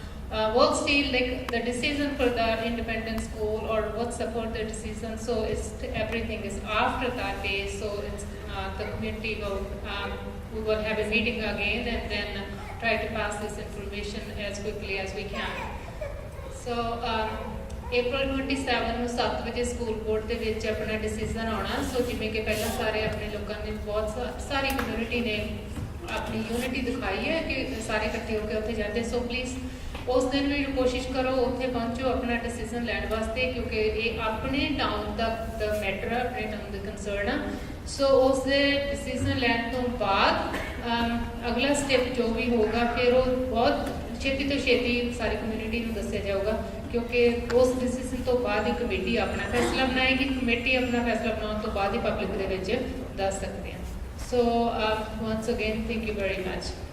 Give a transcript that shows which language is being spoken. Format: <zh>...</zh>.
<en>What's the decision for the independent school or what's the further decision? So everything is after that day. So it's the community we will have a meeting again and then try to pass this information as quickly as we can.</en> <pa>So April 27 ਨੂੰ 7 ਵਜੇ school board ਦੇ ਵਿੱਚ ਆਪਣਾ decision ਆਉਣਾ। ਸੋ ਜਿਵੇਂ ਕਿ ਪਹਿਲਾਂ ਸਾਰੇ ਆਪਣੇ ਲੋਕਾਂ ਨੇ ਬਹੁਤ ਸਾਰੀ ਕਮਿਊਨਿਟੀ ਨੇ ਆਪਣੀ ਯੂਨਿਟੀ ਦਿਖਾਈ ਹੈ ਕਿ ਸਾਰੇ ਇਕੱਠੇ ਹੋ ਕੇ ਉੱਥੇ ਜਾਂਦੇ। ਸੋ ਪਲੀਜ਼ ਉਸ ਦਿਨ ਵੀ ਕੋਸ਼ਿਸ਼ ਕਰੋ ਉੱਥੇ ਪਹੁੰਚੋ ਆਪਣਾ ਡਿਸੀਜਨ ਲੈਣ ਵਾਸਤੇ, ਕਿਉਂਕਿ ਇਹ ਆਪਣੇ ਟਾਊਨ ਦਾ ਮੈਟਰ ਹੈ, ਆਪਣੇ ਟਾਊਨ ਦਾ ਕੰਸਰਨ ਆ। ਸੋ ਉਸ ਦੇ ਡਿਸੀਜਨ ਲੈਣ ਤੋਂ ਬਾਅਦ ਅਗਲਾ ਸਟੈਪ ਜੋ ਵੀ ਹੋਊਗਾ ਫਿਰ ਉਹ ਬਹੁਤ ਛੇਤੀ ਤੋਂ ਛੇਤੀ ਸਾਰੀ ਕਮਿਊਨਿਟੀ ਨੂੰ ਦੱਸਿਆ ਜਾਊਗਾ, ਕਿਉਂਕਿ ਉਸ ਡਿਸੀਜਨ ਤੋਂ ਬਾਅਦ ਹੀ ਕਮੇਟੀ ਆਪਣਾ ਫੈਸਲਾ ਬਣਾਏਗੀ। ਕਮੇਟੀ ਆਪਣਾ ਫੈਸਲਾ ਬਣਾਉਣ ਤੋਂ ਬਾਅਦ ਹੀ ਪਬਲਿਕ ਦੇ ਵਿੱਚ ਦੱਸ ਸਕਦੇ ਹਾਂ।</pa> <en>So once again, thank you very much.</en>